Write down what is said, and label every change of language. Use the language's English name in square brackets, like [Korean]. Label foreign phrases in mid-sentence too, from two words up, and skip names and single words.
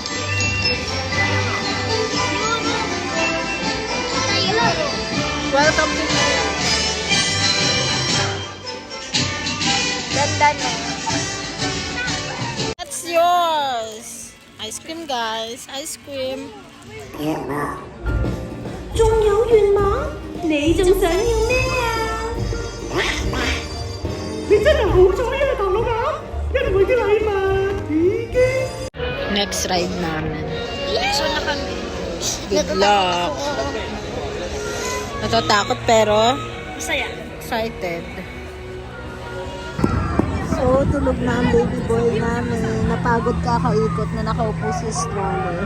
[English] welcome to Ganda no? That's yours! Ice cream guys, ice cream. [Cantonese] 仲有願望？你仲想要咩啊？你真係好彩啊，唐老鴨！因為啲禮物已經 [English] Next ride [Filipino] namin. So na kami. [English] Good luck. [Filipino] Natatakot pero Masaya. excited. So, tulog na ang baby boy namin. Napagod kakaikot na nakaupo sa stroller.